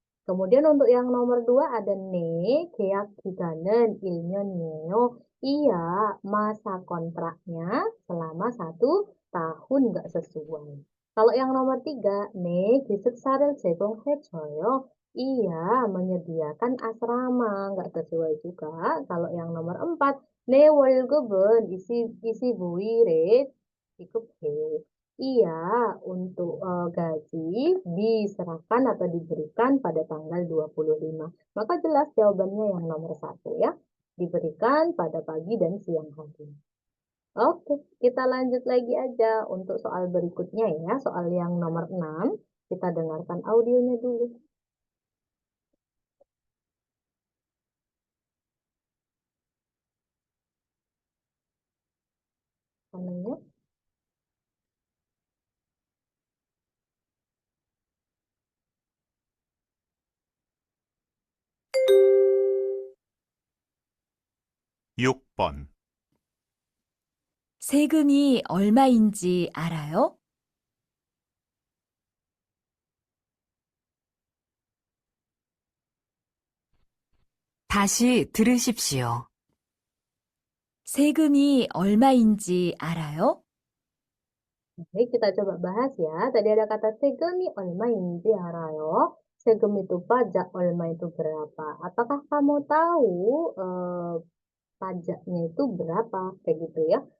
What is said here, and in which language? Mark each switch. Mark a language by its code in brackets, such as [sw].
[id] Kemudian untuk yang nomor 2 ada [ko] 네, 계약 기간은 1년이에요. [id] Iya, masa kontraknya selama 1 tahun nggak sesuai. Kalau yang nomor 3, [ko] 네, 기숙사를 제공해줘요. [id] Iya, menyediakan asrama, nggak sesuai juga. Kalau yang nomor 4, [ko] 네, 월급은 25일에 지급해요. [id] Iya, untuk gaji diserahkan atau diberikan pada tanggal 25. Maka jelas jawabannya yang nomor 1 ya. Diberikan pada pagi dan siang hari. Oke, kita lanjut lagi aja untuk soal berikutnya ya. Soal yang nomor 6. Kita dengarkan audionya dulu. Namanya [ko] 6번. 세금이 얼마인지 알아요? 다시 들으십시오. 세금이 얼마인지 알아요? [id] Oke, kita coba bahas ya. Tadi ada kata [ko] 세금이 얼마인지 알아요. [id] Segem itu pajak, 얼마 itu berapa. Apakah kamu tahu pajaknya itu berapa? Kayak gitu ya.